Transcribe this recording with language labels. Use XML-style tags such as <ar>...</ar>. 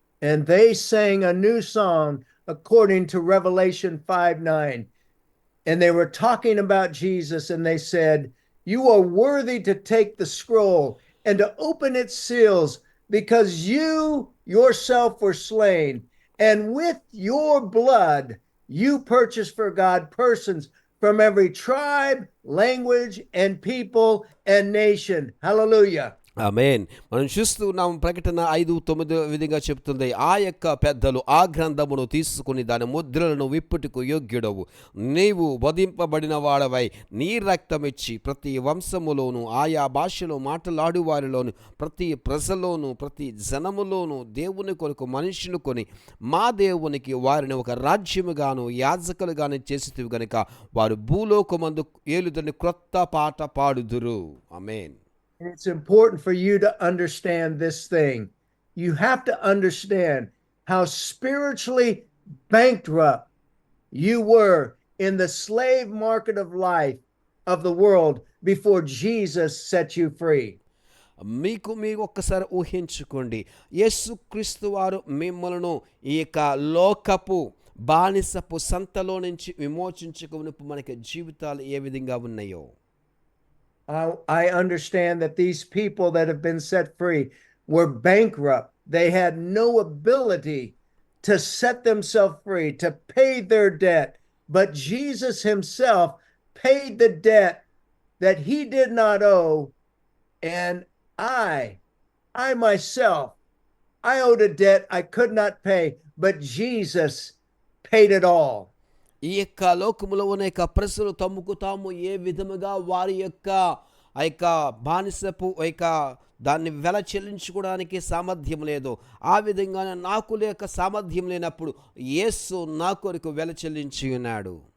<en>And they sang a new song according to Revelation 5:9. And they were talking about Jesus, and they said, "You are worthy to take the scroll and to open its seals, because you yourself were slain, and with your blood you purchased for God persons from every tribe, language, and people and nation." Hallelujah.</en> <te>ఆమేన్. మనం చూస్తూ ఉన్నాం ప్రకటన 5:9 విధంగా చెప్తుంది, ఆ యొక్క పెద్దలు ఆ గ్రంథమును తీసుకుని దాని ముద్రలను విప్పుటకు యోగ్యుడవు, నీవు వధింపబడిన వాడవై నీ రక్తమిచ్చి ప్రతి వంశములోను ఆయా భాషలో మాట్లాడు వారిలోను ప్రతి ప్రజలోను ప్రతి జనములోను దేవుని కొరకు మనుషులు కొని మా దేవునికి వారిని ఒక రాజ్యముగాను యాజకులుగాను చేసితివి గనుక వారు భూలోకమందు ఏలుదని క్రొత్త పాట పాడుదురు. ఆమేన్.</te> <en>And it's important for you to understand this thing. You have to understand how spiritually bankrupt you were in the slave market of life of the world before Jesus set you free.</en> <te>మీరు ఒక్కసారి ఊహించుకోండి, యేసుక్రీస్తు వారు మిమ్మలను ఈ యొక్క లోకపు బానిసపు సంతలో నుంచి విమోచించుకుని మనకి జీవితాలు ఏ విధంగా ఉన్నాయో.</te> <en>I understand that these people that have been set free were bankrupt. They had no ability to set themselves free, to pay their debt. But Jesus himself paid the debt that he did not owe. And I myself, I owed a debt I could not pay, but Jesus paid it all.</en> <te>ఈ యొక్క లోకములో ఉన్న యొక్క ప్రజలు తమకు తాము ఏ విధముగా వారి యొక్క ఆ యొక్క బానిసపు యొక్క దాన్ని వెల చెల్లించుకోవడానికి సామర్థ్యం లేదు, ఆ విధంగానే నాకు లేక సామర్థ్యం లేనప్పుడు యేసు నా కొరకు వెల చెల్లించి ఉన్నాడు.</te>